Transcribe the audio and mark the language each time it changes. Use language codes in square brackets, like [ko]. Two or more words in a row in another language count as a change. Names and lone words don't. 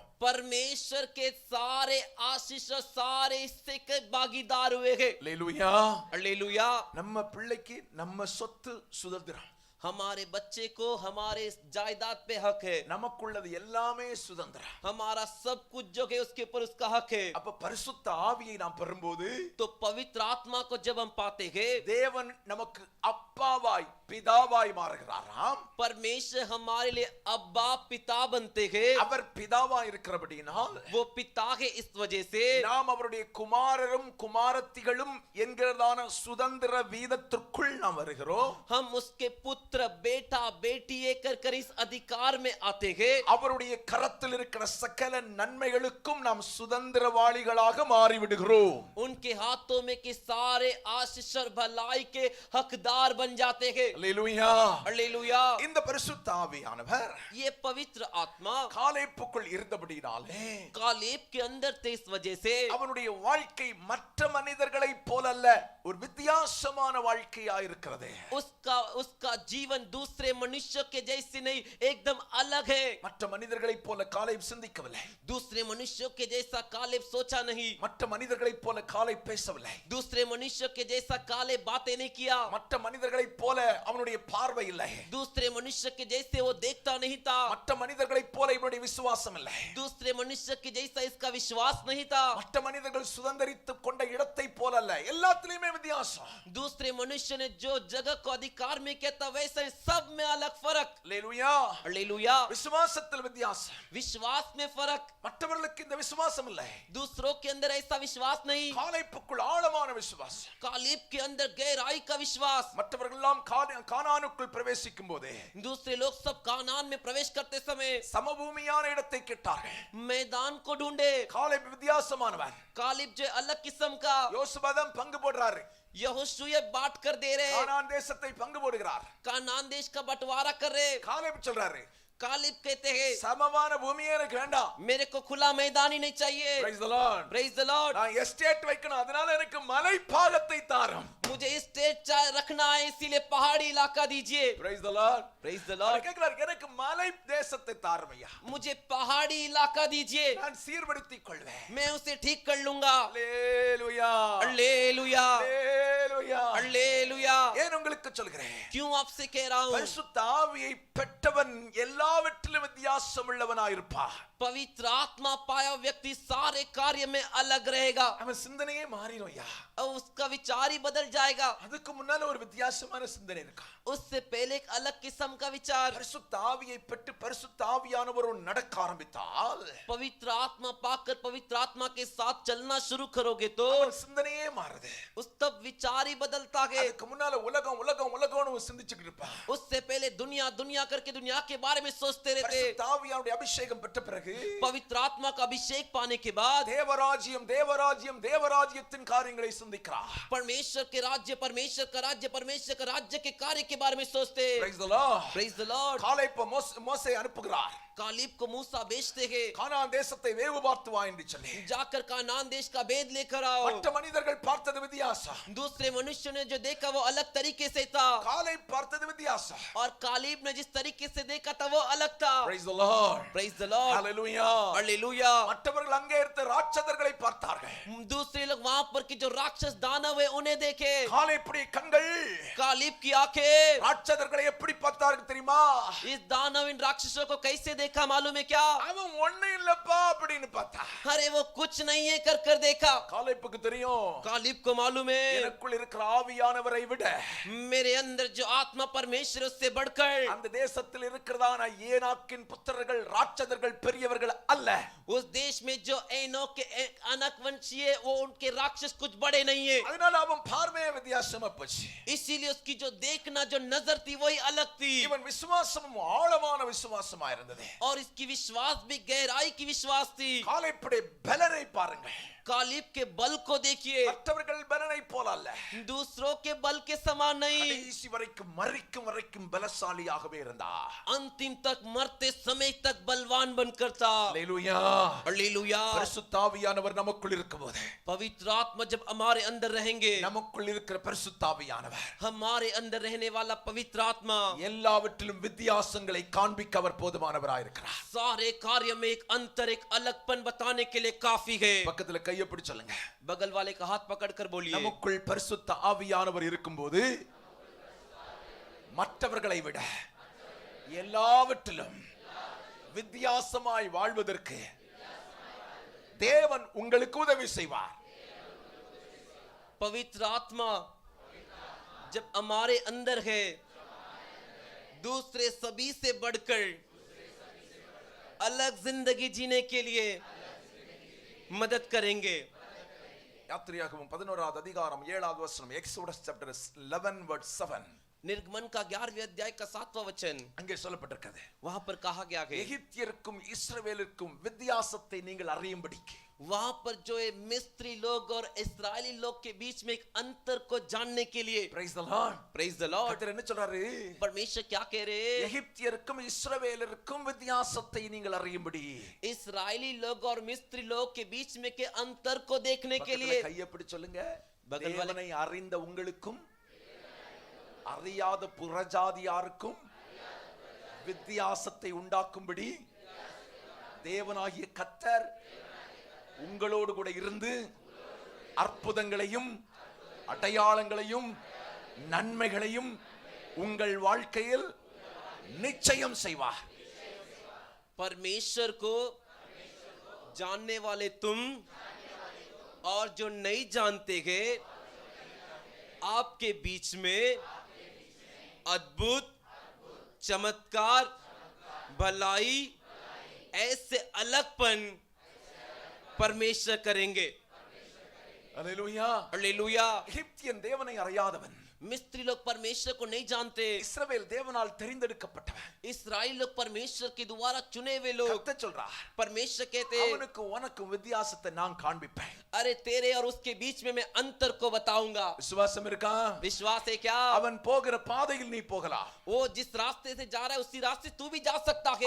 [hi] परमेश्वर के सारे आशीष सारे हिस्से के भागीदार हुए हैं. [ta] அல்லேலூயா. [hi] हालेलुया. [ta] நம்ம பிள்ளைக்கு நம்ம சொத்து சுதந்திரம், [hi] हमारे बच्चे को हमारे जायदाद पे हक है. [ta] நமக்குள்ளது எல்லாமே சுதந்திரம். [hi] हमारा सब कुछ जो है उसके ऊपर उसका हक है. [ta] அப்ப பரிசுத்த ஆவியை நாம் பெறும்போது, [hi] तो पवित्र आत्मा को जब हम पाते हैं, [ta] தேவன் நமக்கு அப்பாவாய் பிதாவாய் மாறுகிறாராம். [hi] परमेश्वर हमारे लिए अब्बा पिता बनते हैं. [ta] அவர் பிதாவாய் இருக்கிறபடியினால் [hi] वो पिता है इस वजह से [ta] நாம் அவருடைய குமாரரும் குமாரத்திகளும் என்கிறதான சுதந்திர வீதத்திற்குள் நாம் வருகிறோம். [hi] हम उसके पुत्र बेटा बेटी कर कर इस अधिकार में आते हैं. [ta] அவருடைய கரத்தில் இருக்கிற சகல நன்மைகளுக்கும் நாம் சுதந்திரவாளிகளாக மாறிவிடுகிறோம். [hi] उनके हाथों में के सारे आशीष और भलाई के हकदार बन जाते हैं. [ta] அல்லேலூயா. [hi] हालेलुया. [ta] இந்த பரிசுத்த ஆவியானவர் [hi] ये पवित्र आत्मा [ta] காலேப்புக்குள் இருந்தபடினாலே [hi] कालेब के अंदर थे इस वजह से [ta] அவனுடைய வாழ்க்கை மற்ற மனிதர்களைப் போலல்ல, ஒரு வித்தியாசமான வாழ்க்கையா இருக்கிறது. [hi] उसका जीवन दूसरे मनुष्य के जैसे नहीं, एकदम अलग है. [ta] மற்ற மனிதர்களைப் போல காலேப் சிந்திக்கவில்லை. [hi] दूसरे मनुष्यों के जैसा कालेब सोचा नहीं. [ta] மற்ற மனிதர்களைப் போல காலேப் பேசவில்லை. [hi] दूसरे मनुष्य के जैसा कालेब बातें नहीं किया. [ta] மற்ற மனிதர்களைப் போல அவனுடைய பார்வை இல்லை. [hi] दूसरे मनुष्य के जैसे वो देखता नहीं था. [ta] மற்ற மனிதர்களைப் போல இவனுடைய விசுவாசம் இல்லை. [hi] दूसरे मनुष्य के जैसा इसका विश्वास नहीं था. [ta] மற்ற மனிதர்கள் சுதந்தரித்துக் கொண்ட இடத்தை போல அல்ல, எல்லாத்திலுமே வித்தியாசம். [hi] दूसरे मनुष्य ने जो जगह को अधिकार में किया था वैसे ऐसा है, सब में अलग फर्क। [ta] அல்லேலூயா. [hi] हालेलुया। [ta] விசுவாசத்தில் வித்தியாசம். [hi] विश्वास में फर्क, [ta] மற்றவர்களுக்கு இந்த விசுவாசம் இல்லை. [hi] दूसरों के अंदर ऐसा विश्वास नहीं। [ta] காலேப்புக்குள் ஆழமான விசுவாசம். [hi] कालेब के अंदर गहराई का विश्वास। [ta] மற்றவர்கள் எல்லாம் கானானுக்குள் பிரவேசிக்கும் போது [hi] दूसरे लोग सब कानान में प्रवेश करते समय [ta] சமபூமியான இடத்தை கேட்டார்கள். [hi] मैदान को ढूंढे। [ta] காலேப் வித்தியாசமானவன். [hi] कालेब जो अलग किस्म का, [ta] யோசுவா பங்கு போடுறாரு. [hi] यहोशू बांट कर दे रहे, [ta] கானான் தேசத்தை பங்கு போடுகிறார். [hi] कानान देश का बंटवारा कर रहे। [ta] காலேப் சொல்றாரு, [hi] कालेब कहते हैं [ta] சமமான பூமியே எனக்கு வேண்டாம். [hi] मेरे को खुला मैदान ही नहीं चाहिए। [en] Praise the Lord. Praise the Lord। [ta] நான் எஸ்டேட் வைக்கணும், அதனால எனக்கு மலை பாகத்தை தாரும். [hi] मुझे स्टेट रखना है, इसीलिए पहाड़ी इलाका दीजिए। [en] Praise the Lord. Praise the Lord। [ta] கேக்குறாரு, எனக்கு மலை தேசத்தை தாரும் ஐயா. [hi] मुझे पहाड़ी इलाका दीजिए, [ta] நான் சீர்படுத்திக் கொள்வேன். [hi] मैं उसे ठीक कर लूंगा। [ta] அல்லேலூயா. [hi] हालेलुया। [ta] அல்லேலூயா. [hi] हालेलुया। [ta] ஏன் உங்களுக்கு சொல்கிறேன்? [hi] क्यों आपसे कह रहा हूं? [ta] பரிசுத்த ஆவியை பெற்றவன் எல்லாவற்றிலும் வித்தியாசம் உள்ளவனாயிருப்பார். [hi] पवित्र आत्मा पाया व्यक्ति सारे कार्य में अलग रहेगा। [ta] அவன் சிந்தனையே மாறிடும் ஐயா. [hi] और उसका विचार ही बदल जाएगा। [ta] அதுக்கு முன்னால ஒரு வித்தியாசமான சிந்தனை இருக்கா. [hi] उससे पहले एक अलग किस्म का विचार। [ta] பரிசுத்த ஆவியை பெற்று பரிசுத்த ஆவியானவர் நடக்க ஆரம்பித்தால், [hi] पवित्र आत्मा पाकर पवित्र आत्मा के साथ चलना शुरू करोगे तो [ta] அவன் சிந்தனையே மாறுது. [hi] उस तब विचार ही बदलता है। [ta] அதுக்கு முன்னால உலகம் உலகம் உலகம்னு சிந்திச்சுக்கிட்டு இருப்பான். [hi] उससे पहले दुनिया दुनिया करके दुनिया के बारे में सोचते रहते। [ta] பரிசுத்த ஆவியானுடைய அபிஷேகம் பெற்ற பிறகு, [hi] पवित्र आत्मा का अभिषेक पाने के बाद [ta] தேவராஜ்யம் தேவராஜ்யம் தேவராஜ்யத்தின் காரியங்களை சிந்திக்கிறார். [hi] परमेश्वर के राज्य, परमेश्वर का राज्य, परमेश्वर का राज्य के कार्य के बारे में सोचते। [en] Praise the Lord. Praise the Lord। [ta] காலேப் மோசே அனுப்புகிறார். [hi] कालीब को मूसा बेचते हैं, [ta] கானான் தேசத்தை வேவு பார்த்து வா என்று சொல்லி. [hi] जाकर कानान देश का भेद लेकर आओ। [ta] மற்ற மனிதர்கள் பார்த்தது வித்தியாசம். [hi] दूसरे मनुष्यों ने जो देखा वो अलग तरीके से था, [ta] காலேப் பார்த்தது வித்தியாசம். [hi] और कालीब ने जिस तरीके से देखा था वो अलग था। [en] Praise the Lord. Praise the Lord। Hallelujah. [hi] हालेलुया। [ta] மற்றவர்கள் அங்கே இருந்த ராட்சதர்களை பார்த்தார்கள். [hi] दूसरे लोग वहां पर के जो राक्षस दानव है उन्हें देखे। [ta] காலேப்புடைய கண்கள் [hi] कालीब की आंखें [ta] ராட்சதர்களை எப்படி பார்த்தார்கள் தெரியுமா? [hi] इस दानव इन राक्षसों को कैसे देखा मालूम है क्या? [ta] அவன் ஒண்ணு இல்லப்பா அப்படின்னு பார்த்தா. [hi] अरे वो कुछ नहीं है कर कर देखा। [ta] காலேப்புக்கு தெரியும், [hi] कालीब को मालूम है [ta] எனக்குள் இருக்கிற ஆவியானவரை விட [hi] मेरे अंदर जो आत्मा परमेश्वर उससे बढ़कर [ta] அந்த தேசத்தில் இருக்கிறதான ஏனாக்கின் புத்திரர்கள் ராட்சதர்கள் பெரியவர்கள் அல்ல. [hi] उस देश में जो एनोक के अनक वंशी है वो उनके राक्षस कुछ बड़े नहीं है। [ta] அதனால அவன் பார்வையே வித்தியாசமா போச்சு. [hi] इसीलिए उसकी जो देखना जो नजर थी वही अलग थी। [ta] இவன் விசுவாசமும் ஆழமான விசுவாசமா இருந்தது. [hi] और इसकी विश्वास भी गहराई की विश्वास थी। [ta] காலேப்புடைய பலனை பாருங்க. [hi] कालीब के बल को देखिए, [ta] மற்றவர்கள் பலனை போல அல்ல. [hi] दूसरों के बल के समान नहीं। [ta] கடைசி வரைக்கும் மரிக்கும் வரைக்கும் பலசாலியாகவே இருந்தார். [hi] अंतिम तक मरते समय तक बलवान बनकर था। [ta] அல்லேலூயா. [hi] हालेलुया। [ta] பரிசுத்த ஆவியானவர் நமக்குள் இருக்கும்போது, [hi] पवित्र आत्मा जब हमारे अंदर रहेंगे, [ta] நமக்குள் இருக்கிற பரிசுத்த ஆவியானவர் [hi] हमारे अंदर रहने वाला पवित्र आत्मा [ta] எல்லாவற்றிலும் வித்தியாசங்களை காண்பிக்க அவர் போதுமானவராயிருக்கிறார். [hi] सारे कार्य में एक अंतर, एक अलगपन बताने के लिए काफी है। [ta] பக்கத்துல கையை பிடிச்சு சொல்லுங்க, [hi] बगल वाले का हाथ पकड़कर बोलिए, [ta] நமக்குள் பரிசுத்த ஆவியானவர் இருக்கும்போது மற்றவர்களை விட எல்லாவற்றிலும் வித்தியாசமாய் வாழ்வதற்கு தேவன் உங்களுக்கு உதவி செய்வார். [hi] पवित्र आत्मा जब हमारे अंदर है, दूसरे सभी से बढ़कर अलग जिंदगी जीने के लिए मदद करेंगे। [ta] யாத்திரையாகமம் 11வது அதிகாரம் 7வது வசனம், [en] Exodus chapter 11 verse 7. [hi] निर्गमन का 11वें अध्याय का 7वां वचन, [ta] அங்கே சொல்லப்பட்டிருக்கிறது, [hi] वहां पर कहा गया है, [ta] எகிப்தியருக்கும் இஸ்ரவேலுக்கும் வித்தியாசத்தை நீங்கள் அறியும்படிக்கு [hi] वहां पर जो है मिस्री लोग और इस्राएली लोग के बीच में एक अंतर को जानने के लिए। [en] Praise the Lord. Praise the Lord। [ta] கர்த்தர் என்ன சொல்றாரு? [hi] परमेश्वर क्या कह रहे हैं? [ta] எகிப்தியருக்கும் இஸ்ரவேலருக்கும் வித்தியாசத்தை நீங்கள் அறியும்படி [hi] इस्राएली लोग और मिस्री लोग के बीच में के अंतर को देखने के लिए। [ta] கையை பிடிச்சு சொல்லுங்க, [hi] बगल वाले [ta] தேவனை அறிந்த உங்களுக்கும் அறியாத புறஜாதியாருக்கும் வித்தியாசத்தை உண்டாக்கும்படி தேவனாகிய கர்த்தர் உங்களோடு கூட இருந்து அற்புதங்களையும் அடையாளங்களையும் நன்மைகளையும் உங்கள் வாழ்க்கையில் நிச்சயம் செய்வார். [hi] परमेश्वर को जानने वाले तुम और जो नहीं जानते हैं, आपके बीच में अद्भुत चमत्कार, भलाई, ऐसे अलगपन परमेश्वर करेंगे। [ta] அல்லேலூயா. [hi] हालेलुया। [ta] எகிப்தியன் தேவனை அறியாதவன், [hi] मिस्त्री लोग परमेश्वर को नहीं जानते, [ta] இஸ்ரவேல் தேவனால் தெரிந்தெடுக்கப்பட்டவன். [hi] इसराइल लोग परमेश्वर के द्वारा चुने हुए लोग। [ta] கர்த்தர் சொல்றார், [hi] परमेश्वर कहते, [ta] அவனுக்கு உனக்கு வித்தியாசத்தை நான் காண்பிப்பேன். [hi] अरे तेरे और उसके बीच में मैं अंतर को बताऊंगा। [ta] விசுவாசம் இருக்கா? [hi] विश्वास है क्या? [ta] அவன் போகிற பாதையில் நீ போகலாம், [hi] वो जिस रास्ते से जा रहा है उसी रास्ते तू भी जा सकता है,